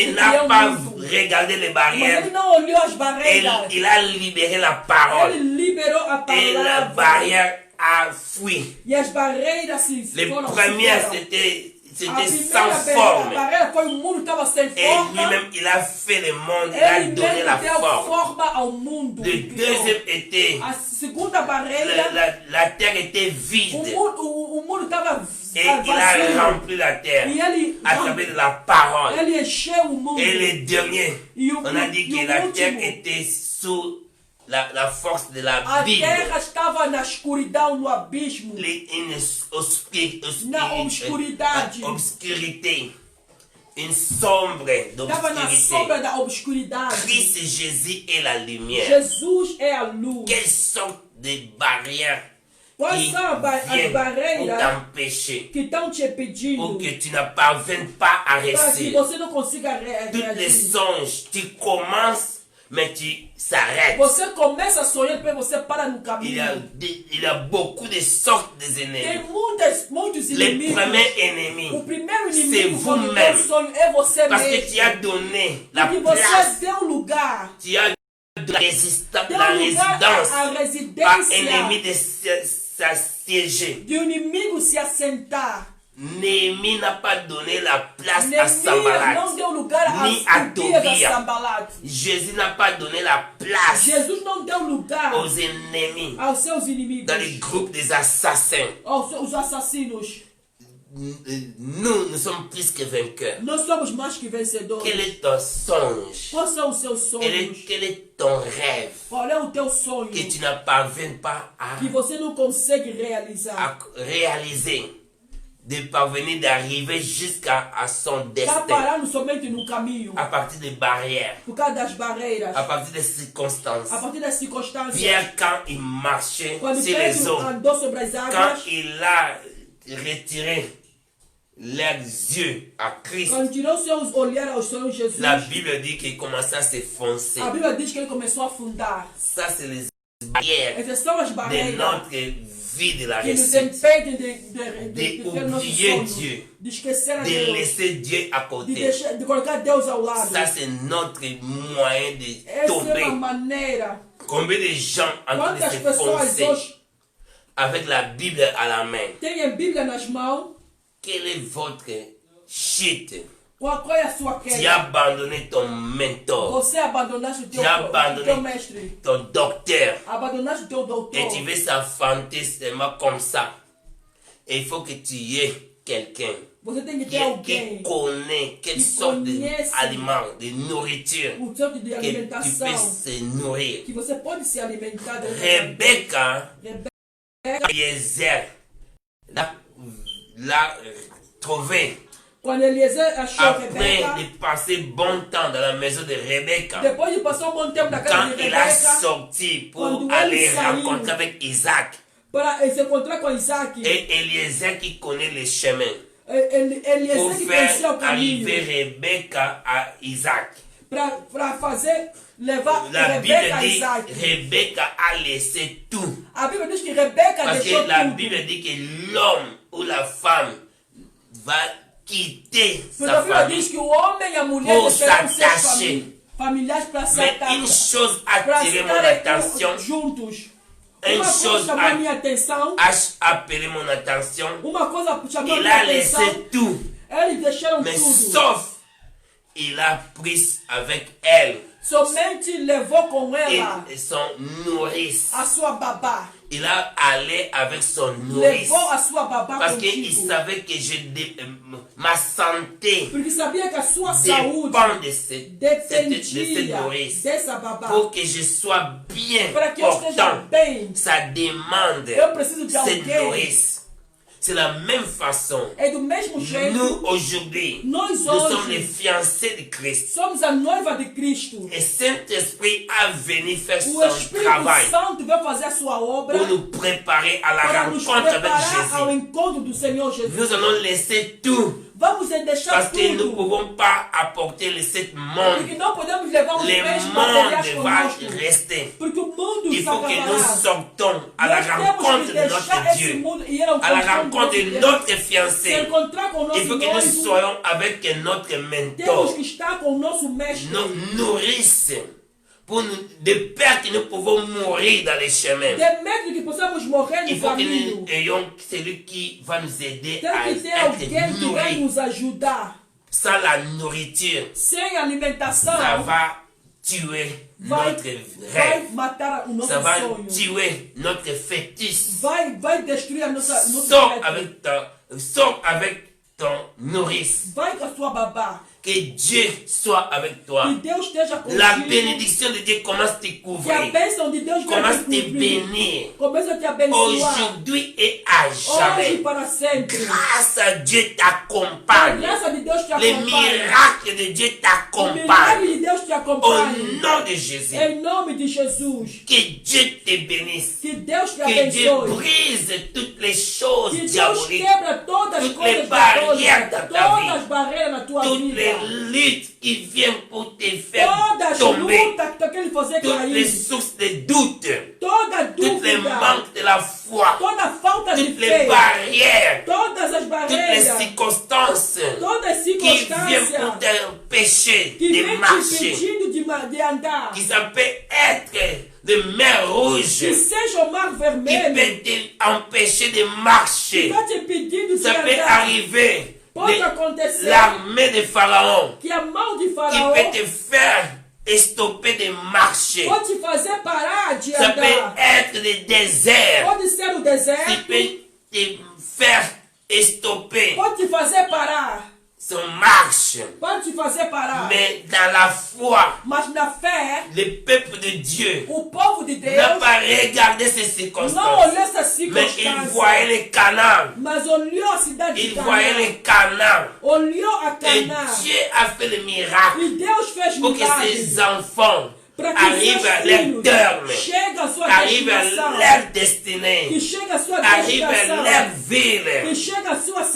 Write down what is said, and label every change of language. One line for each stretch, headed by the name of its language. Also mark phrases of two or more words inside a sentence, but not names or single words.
French: de il
Portuguese: criar
French: n'a
Portuguese: o
French: pas
Portuguese: mundo.
French: regardé les
Portuguese: Mas
French: barrières.
Portuguese: ele não olhou as
French: Et
Portuguese: barreiras.
French: il a libéré la parole.
Portuguese: Ele liberou a
French: Et la
Portuguese: palavra.
French: barrière a fui.
Portuguese: E as barreiras se
French: Les
Portuguese: foram.
French: premières,
Portuguese: foram.
French: c'était
Portuguese: A
French: sans
Portuguese: primeira
French: forme.
Portuguese: barreira foi o mundo estava sem
French: Et
Portuguese: forma.
French: lui-même, il a fait le monde, il a
Portuguese: Ele
French: donné
Portuguese: mesmo
French: la
Portuguese: deu
French: forme.
Portuguese: forma ao mundo.
French: Le deuxième était,
Portuguese: A segunda barreira,
French: la terre était
Portuguese: o
French: vide.
Portuguese: mundo estava
French: Et il a
Portuguese: vazio.
French: rempli la terre
Portuguese: E ele,
French: à travers de la parole.
Portuguese: ele encheu o mundo.
French: Et le dernier,
Portuguese: E o,
French: on a dit
Portuguese: e
French: que
Portuguese: o
French: la
Portuguese: último,
French: terre était sous la force de la
Portuguese: a
French: Bible.
Portuguese: terra estava na escuridão, no abismo.
French: Une
Portuguese: Na obscuridade.
French: obscurité, une sombre
Portuguese: Estava na sombra
French: d'obscurité.
Portuguese: da obscuridade.
French: Christ Jésus est la lumière.
Portuguese: Jesus é a luz.
French: Quelles sortes de barrières
Portuguese: Quais
French: qui
Portuguese: são as
French: viennent pour
Portuguese: barreiras
French: t'empêcher,
Portuguese: que estão te pedindo
French: pour que tu ne parviennes pas à
Portuguese: para que
French: rester?
Portuguese: você não consiga
French: Toutes les
Portuguese: reagir?
French: songes, tu commences, mais tu s'arrêtes.
Portuguese: Você começa a sonhar, depois você para no
French: Il y a,
Portuguese: caminho.
French: il y a beaucoup de sortes de
Portuguese: Tem
French: ennemis.
Portuguese: muitos
French: Les
Portuguese: inimigos.
French: premiers ennemis,
Portuguese: O primeiro
French: c'est
Portuguese: inimigo quando
French: vous-même.
Portuguese: tem sonho é você
French: Parce que
Portuguese: mesmo.
French: tu as donné la
Portuguese: Porque
French: place,
Portuguese: você deu lugar.
French: tu as de la,
Portuguese: Deu
French: la
Portuguese: lugar
French: résidence à
Portuguese: à residência
French: ennemi de s'assiéger.
Portuguese: de um inimigo se assentar.
French: Néhémie n'a pas donné la place à
Portuguese: Neemias
French: Sambalat,
Portuguese: não deu lugar
French: ni à
Portuguese: às Tobias a
French: Tobia.
Portuguese: Sambalat.
French: Jésus n'a pas donné la place
Portuguese: Jesus não deu lugar
French: aux ennemis
Portuguese: aos seus inimigos,
French: dans les groupes des assassins.
Portuguese: aos seus assassinos.
French: Nous sommes plus que vainqueurs.
Portuguese: Nós somos mais que vencedores.
French: Quel est ton songe?
Portuguese: Quais são os seus sonhos?
French: Quel est ton rêve
Portuguese: Qual é o teu sonho
French: que tu ne parviens pas
Portuguese: que você não consegue realizar?
French: à réaliser, de parvenir d'arriver jusqu'à son
Portuguese: Está
French: destin
Portuguese: parando somente no caminho
French: à partir des barrières,
Portuguese: por causa das barreiras,
French: à partir des circonstances.
Portuguese: a partir das circunstâncias.
French: Pierre, quand il marchait
Portuguese: Quando
French: sur les
Portuguese: Pedro
French: eaux,
Portuguese: andou sobre as
French: quand
Portuguese: águas,
French: il a retiré leurs yeux à Christ,
Portuguese: quando tirou seus olhares ao Senhor Jesus,
French: la Bible dit qu'il commençait à s'effoncer.
Portuguese: a Bíblia diz que ele começou a afundar.
French: Ça, c'est les barrières
Portuguese: Essas são as
French: de
Portuguese: barreiras
French: notre vie de la
Portuguese: que nos
French: réussite.
Portuguese: impedem de ter nosso
French: oublier
Portuguese: sonho,
French: Dieu,
Portuguese: de esquecer a
French: de
Portuguese: Deus,
French: laisser Dieu à
Portuguese: de,
French: côté.
Portuguese: deixar, de colocar Deus ao lado.
French: Ça, c'est notre moyen de
Portuguese: Essa é
French: tomber.
Portuguese: uma maneira.
French: Combien de gens en train de
Portuguese: Quantas pessoas
French: s'effoncer
Portuguese: hoje
French: avec la Bible à la main?
Portuguese: têm a Bíblia nas mãos?
French: Quelle est votre chute?
Portuguese: Qual é a sua
French: Tu as
Portuguese: queda?
French: abandonné ton mentor,
Portuguese: Você abandonaste o
French: tu as
Portuguese: teu
French: abandonné
Portuguese: mestre,
French: ton docteur,
Portuguese: abandonaste o teu
French: et
Portuguese: doutor.
French: tu veux s'affronter seulement comme ça. Et il faut que tu aies quelqu'un
Portuguese: Você tem que ter alguém
French: qui connaît quelle qui sorte
Portuguese: conhece
French: d'aliments, de nourriture
Portuguese: o tipo de
French: que tu
Portuguese: alimentação
French: peux se nourrir.
Portuguese: que você pode se alimentar.
French: Rebecca,
Portuguese: Rebeca,
French: Eliezer, l'a trouvé
Portuguese: quando Eliezer achou
French: après
Portuguese: Rebeca,
French: de passer bon temps dans la maison de Rebecca.
Portuguese: depois de passar um bom tempo na casa
French: Quand
Portuguese: de
French: il a
Portuguese: Rebeca,
French: sorti pour
Portuguese: quando
French: aller
Portuguese: ele saiu
French: rencontrer avec Isaac,
Portuguese: para se encontrar com Isaac,
French: et Eliezer qui connaît les chemins
Portuguese: Eliezer
French: pour
Portuguese: que conhecia o
French: faire arriver
Portuguese: caminho
French: Rebecca à Isaac.
Portuguese: para fazer levar
French: La Bible
Portuguese: Rebeca a
French: dit
Portuguese: Isaac.
French: Rebecca a laissé tout.
Portuguese: A Bíblia diz que Rebeca
French: Parce
Portuguese: deixou
French: que la
Portuguese: tudo.
French: Bible dit que l'homme ou la femme va quitter
Portuguese: Porque
French: sa
Portuguese: a Bíblia
French: famille.
Portuguese: diz que o homem e a mulher
French: Pour
Portuguese: deixaram seus
French: s'attacher.
Portuguese: familiares para se
French: Mais une chose a
Portuguese: para
French: attiré mon
Portuguese: estarem
French: attention.
Portuguese: juntos.
French: une
Portuguese: Uma
French: chose
Portuguese: coisa chamou a minha atenção.
French: a appelé mon attention.
Portuguese: Uma coisa chamou a
French: Il
Portuguese: minha
French: a
Portuguese: atenção.
French: laissé tout,
Portuguese: Eles deixaram
French: mais
Portuguese: tudo.
French: sauf, il a pris avec elle
Portuguese: Somente levou com ela
French: et son nourrice.
Portuguese: a sua babá.
French: Il a allé avec son nourrice.
Portuguese: Levou a sua babá
French: Parce qu'il
Portuguese: contigo.
French: savait que ma santé
Portuguese: Porque sabia que a sua saúde
French: dépend de cette
Portuguese: dependia
French: nourrice.
Portuguese: dessa babá.
French: Pour que je sois bien
Portuguese: Para que eu esteja
French: portant,
Portuguese: bem,
French: ça demande
Portuguese: eu preciso de
French: cette
Portuguese: alguém.
French: nourrice. C'est la même façon.
Portuguese: É do mesmo jeito,
French: Nous, aujourd'hui,
Portuguese: nós
French: nous sommes les
Portuguese: hoje
French: fiancés de Christ.
Portuguese: somos a noiva de Cristo.
French: Et Saint-Esprit a venu faire
Portuguese: O
French: son
Portuguese: Espírito
French: travail
Portuguese: Santo veio fazer a sua obra
French: pour nous préparer à la
Portuguese: para nos
French: rencontre avec
Portuguese: preparar ao
French: Jésus.
Portuguese: encontro do Senhor Jesus.
French: Nous allons laisser tout
Portuguese: Vamos deixar
French: parce que nous ne
Portuguese: tudo.
French: pouvons pas apporter le sept monde.
Portuguese: Porque não podemos levar os
French: Le
Portuguese: bens materiais
French: monde va
Portuguese: conosco.
French: rester.
Portuguese: Porque o mundo
French: Il faut que nous
Portuguese: acabará.
French: sortons à la
Portuguese: Nós temos
French: rencontre
Portuguese: que
French: de
Portuguese: deixar
French: notre
Portuguese: esse
French: Dieu,
Portuguese: mundo e ir ao
French: à la
Portuguese: encontro
French: rencontre
Portuguese: do
French: de
Portuguese: Deus.
French: notre
Portuguese: Se
French: fiancé.
Portuguese: encontrar com o nosso
French: Il faut que nous
Portuguese: noivo,
French: soyons avec notre
Portuguese: temos
French: mentor,
Portuguese: que estar com o nosso mestre.
French: nos nourrices, pour nous, de peur que nous pouvons mourir dans les chemins.
Portuguese: De medo que possamos morrer
French: Il
Portuguese: no
French: faut que
Portuguese: caminho.
French: nous ayons celui qui va nous aider
Portuguese: Tem
French: à
Portuguese: que ter alguém
French: être
Portuguese: que vai
French: nourris.
Portuguese: nos ajudar.
French: Sans la nourriture,
Portuguese: Sem alimentação,
French: ça va tuer
Portuguese: vai
French: notre
Portuguese: vai
French: rêve.
Portuguese: matar o nosso
French: Ça va
Portuguese: sonho.
French: tuer notre fétiche.
Portuguese: Vai destruir a nossa
French: Sors avec ton nourrice.
Portuguese: Vai com a sua babá.
French: Que Dieu soit avec toi.
Portuguese: Que Deus esteja contigo.
French: La bénédiction de Dieu commence à te
Portuguese: Que a
French: couvrir.
Portuguese: bênção de Deus
French: Commence à
Portuguese: vai te
French: te
Portuguese: cobrir.
French: bénir.
Portuguese: Começa a te abençoar.
French: Aujourd'hui et à
Portuguese: Hoje
French: jamais.
Portuguese: para sempre.
French: Grâce à Dieu
Portuguese: A
French: t'accompagne.
Portuguese: graça de Deus te
French: Les
Portuguese: acompanha.
French: miracles de Dieu
Portuguese: O milagre
French: t'accompagnent.
Portuguese: de Deus te
French: Au
Portuguese: acompanha.
French: nom de Jésus.
Portuguese: Em nome de Jesus.
French: Que Dieu te bénisse.
Portuguese: Que Deus te
French: Que Dieu
Portuguese: abençoe.
French: brise toutes les choses
Portuguese: Que Deus
French: diaboliques.
Portuguese: quebra todas as
French: Toutes
Portuguese: coisas
French: les barrières
Portuguese: diabólicas, da tua todas vida. as barreiras na tua
French: Toutes
Portuguese: vida.
French: les luttes qui viennent pour te faire
Portuguese: Todas as
French: tomber.
Portuguese: lutas que querem fazer
French: Toutes les
Portuguese: cair.
French: sources de doute.
Portuguese: Toda
French: Toutes les
Portuguese: dúvida.
French: manques de la foi.
Portuguese: Toda falta de
French: Toutes les
Portuguese: fé.
French: barrières.
Portuguese: Todas as
French: Toutes les
Portuguese: barreiras.
French: circonstances
Portuguese: Todas as
French: qui viennent
Portuguese: circunstâncias
French: pour t'empêcher
Portuguese: que
French: de
Portuguese: vem te
French: marcher.
Portuguese: impedindo de andar.
French: Qui ça peut être de mer rouge.
Portuguese: Que seja o mar
French: Qui
Portuguese: vermelho.
French: peut t'empêcher de
Portuguese: Que
French: marcher.
Portuguese: está te impedindo de
French: Ça peut
Portuguese: andar.
French: arriver.
Portuguese: Pode acontecer
French: L'armée de Pharaon
Portuguese: que a mão de
French: qui
Portuguese: Faraó
French: peut te faire stopper de marcher.
Portuguese: pode te fazer parar de
French: Ça peut
Portuguese: andar.
French: être le désert
Portuguese: Pode ser o
French: qui
Portuguese: deserto.
French: peut te faire stopper
Portuguese: Pode te fazer parar.
French: son marche.
Portuguese: Pode te fazer parar.
French: Mais dans la foi,
Portuguese: Mas na fé,
French: le peuple de Dieu
Portuguese: o povo de Deus
French: n'a pas regardé ces
Portuguese: não
French: circonstances,
Portuguese: olhou essa
French: mais il
Portuguese: circunstância.
French: voyait les Canaan.
Portuguese: Mas olhou a cidade de
French: Il voyait
Portuguese: Canaã.
French: les Canaan.
Portuguese: Olhou a
French: Et
Portuguese: Canaã.
French: Dieu a fait le miracle
Portuguese: E Deus fez
French: pour que
Portuguese: milagres.
French: ses enfants
Portuguese: Para que
French: arrivent à
Portuguese: seus
French: leur
Portuguese: filhos
French: terme,
Portuguese: cheguem à sua
French: arrivent à
Portuguese: destinação.
French: leur
Portuguese: Que
French: destinée,
Portuguese: chegue à sua
French: arrivent à
Portuguese: destinação.
French: leur
Portuguese: Que
French: ville.
Portuguese: chegue à sua
French: Toutes